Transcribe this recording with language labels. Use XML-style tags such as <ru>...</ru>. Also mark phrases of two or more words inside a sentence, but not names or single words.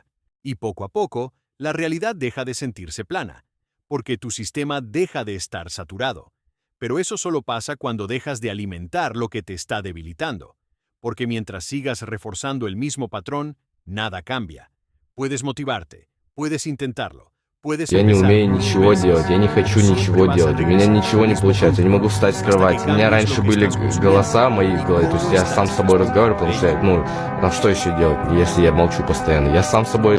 <es>Y poco a poco, la realidad deja de sentirse plana, porque tu sistema deja de estar saturado. Pero eso solo pasa cuando dejas de alimentar lo que te está debilitando, porque mientras sigas reforzando el mismo patrón, nada cambia. Puedes motivarte, puedes intentarlo.</es> <ru>Я не умею ничего делать, я не хочу ничего делать, у меня ничего не получается, я не могу встать с кровати. У меня раньше были голоса мои в голове, то есть я сам с собой разговариваю, потому что, там что еще делать, если я молчу постоянно? Я сам с собой</ru>